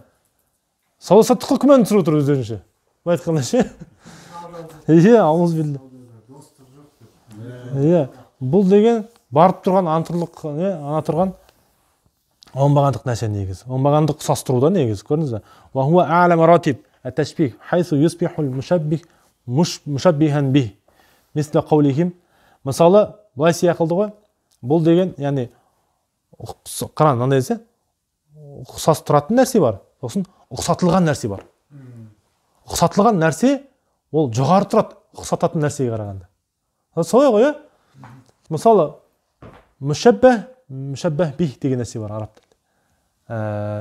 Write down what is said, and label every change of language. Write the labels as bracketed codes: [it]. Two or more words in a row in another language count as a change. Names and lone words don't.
[kk] Сауда саттыққа күмән түсіріп отыр өздерінше. Былай айтқанда ше. Ауыз білді. Бұл деген барып тұрған антырлық, ана тұрған оңбағандық нәрсе негіз. Оңбағандық ұқсастыруда негіз, көрдіңіз бе? [ar] وهو أعلى مراتب التشبيه حيث يصبح المشبه مشبها به. مثل قولهم. [kk] Мысалы, былай сияқылды ғой. Бұл деген, яғни қаран, мынандай десе, ұқсас тұратын нәрсе бар. Сосын ұқсатылған нәрсе бар. Ұқсатылған нәрсе ол жоғары тұрады, ұқсататын нәрсеге қарағанда. Солай ғой, мысалы, [ar] مشبه به [kk] деген нәрсе бар араб тілінде.